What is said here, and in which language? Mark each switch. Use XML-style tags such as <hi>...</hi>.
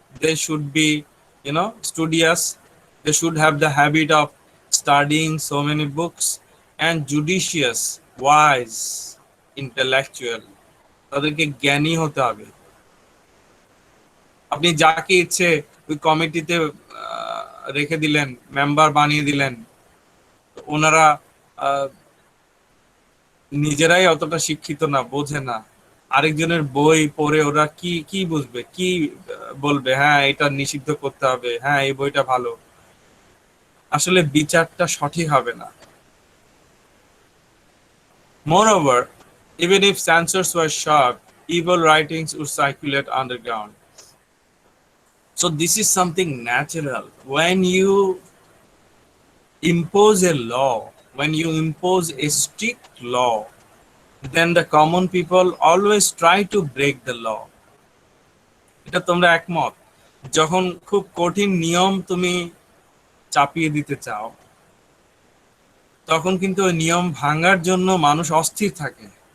<en>They should be, studious. They should have the habit of studying so many books, and judicious, wise, intellectual.</en> <bn>তাদেরকে জ্ঞানী হতে হবে। আপনি যাকে ইচ্ছে ওই কমিটিতে রেখে দিলেন, মেম্বার বানিয়ে দিলেন, ওনারা নিজেরাই অতটা শিক্ষিত না, বোঝে না, আরেকজনের বই পড়ে ওরা কি কি বুঝবে, কি বলবে, হ্যাঁ এটা নিষিদ্ধ করতে হবে, হ্যাঁ এই বইটা ভালো। আসলে বিচারটা সঠিক হবে না।</bn> <en>Moreover, even if censors were sharp, evil writings would circulate underground. So this is something natural. When you impose a law, when you impose a strict law, then the common people always try to break the law.</en> <bn>এটা তোমরা একমত? যখন খুব কঠিন নিয়ম তুমি চাপিয়ে দিতে চাও, তখন কিন্তু ওই নিয়ম ভাঙার জন্য মানুষ অস্থির থাকে।</bn>